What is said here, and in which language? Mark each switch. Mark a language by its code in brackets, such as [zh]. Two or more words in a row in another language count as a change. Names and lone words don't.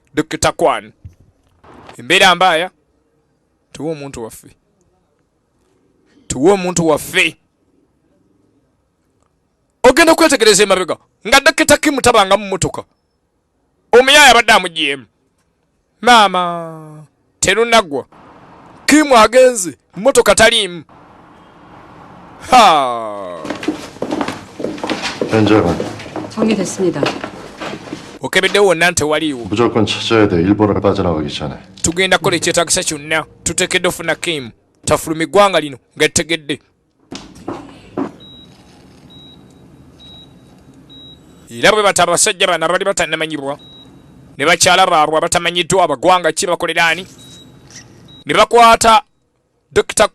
[lg] Dr. Kwan embeera mbaaya. Tuwe omuntu waffe. Ogenda kwetegereza emabega nga Dr. Kim tabanga mu mmotoka. Omuyaya abadde amugyemu. Maama terunaggwa. Kim agenze mmotoka taliimu. [ko] 현장은 정리됐습니다. [lg] okebeddewo wonna tewaliiwo. [ko] 무조건 찾아야 돼. 일본을 빠져나가기 전에. [lg] Tugenda kukola ekyetaagisa kyonna. Tuteekedde ofuna Kim tafuluma eggwanga lino nga litegedde. Era bwe bata abasajja bano abali batannamanyibwa ne bakyala baabwe abatamanyiddwa abagwanga ki bakolera ani ne bakwata Dr.